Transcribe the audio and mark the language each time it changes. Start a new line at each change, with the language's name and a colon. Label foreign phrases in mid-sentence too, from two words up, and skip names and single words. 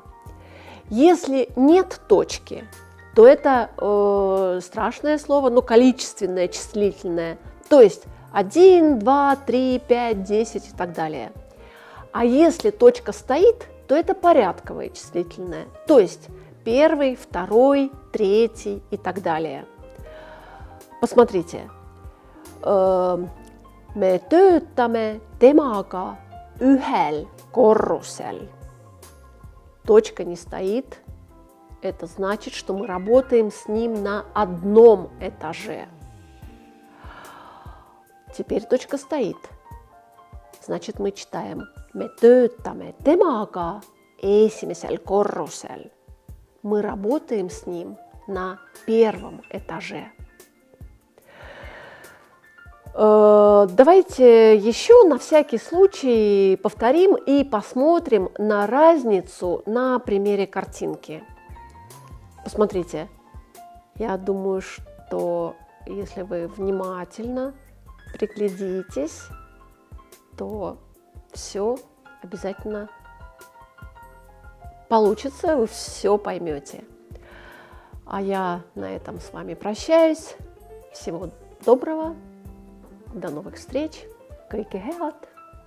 Russian: Если нет точки, то это страшное слово, но количественное, числительное, то есть 1, 2, 3, 5, 10 и так далее. А если точка стоит, то это порядковое числительное, то есть первый, второй, третий и так далее. Посмотрите.
Estonian: Me töötame temaga ühel korrusel.
Russian: Точка не стоит. Это значит, что мы работаем с ним на одном этаже. Теперь точка стоит. Значит, мы читаем
Estonian: Me töötame temaga esimesel korrusel.
Russian: Мы работаем с ним на первом этаже. Давайте еще на всякий случай повторим и посмотрим на разницу на примере картинки. Посмотрите, я думаю, что если вы внимательно приглядитесь, то все обязательно получится, вы все поймете. А я на этом с вами прощаюсь. Всего доброго, до новых встреч.
Estonian: Kõike head!